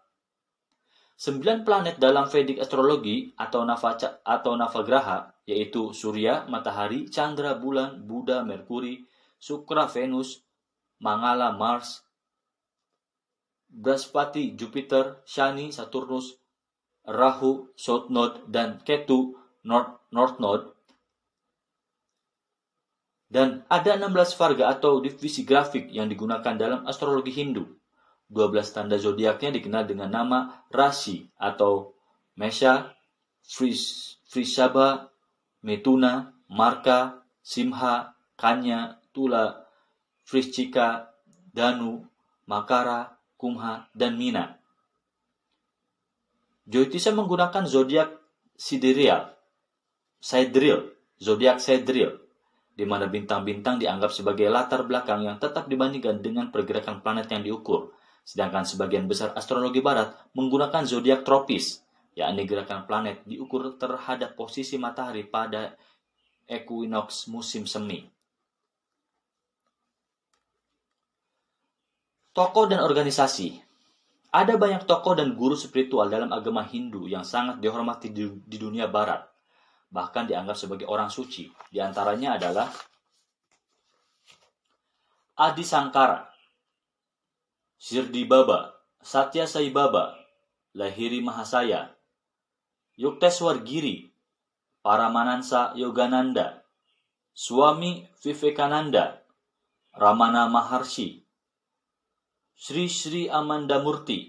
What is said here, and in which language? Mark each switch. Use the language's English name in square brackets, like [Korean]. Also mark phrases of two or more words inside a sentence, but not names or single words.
[Indonesian] 9 planet dalam Vedic astrologi atau Navagraha, yaitu Surya, Matahari, Chandra, Bulan, Buddha, Merkuri, Sukra, Venus, Mangala, Mars, Brahaspati, Jupiter, Shani, Saturnus, Rahu, [English] South Node, [Indonesian] dan Ketu, [English] North Node. [Indonesian] Dan ada 16 varga atau divisi grafik yang digunakan dalam astrologi Hindu. 12 tanda zodiaknya dikenal dengan nama Rasi atau Mesha, Vrishabha, Metuna, Marka, Simha, Kanya, Tula, Vrishchika, Danu, Makara, Kumha, dan Mina. Jyotisha menggunakan zodiak sidereal, zodiak sidereal, di mana bintang-bintang dianggap sebagai latar belakang yang tetap dibandingkan dengan pergerakan planet yang diukur. Sedangkan sebagian besar astrologi barat menggunakan zodiak tropis, yakni gerakan planet diukur terhadap posisi matahari pada equinox musim semi. Tokoh dan organisasi. Ada banyak tokoh dan guru spiritual dalam agama Hindu yang sangat dihormati di dunia barat, bahkan dianggap sebagai orang suci. Di antaranya adalah Adi Sankara, Shirdi Baba, Satya Sai Baba, Lahiri Mahasaya, Yukteswar Giri, Paramanansa Yogananda, Swami Vivekananda, Ramana Maharshi, Sri Sri Amandamurti,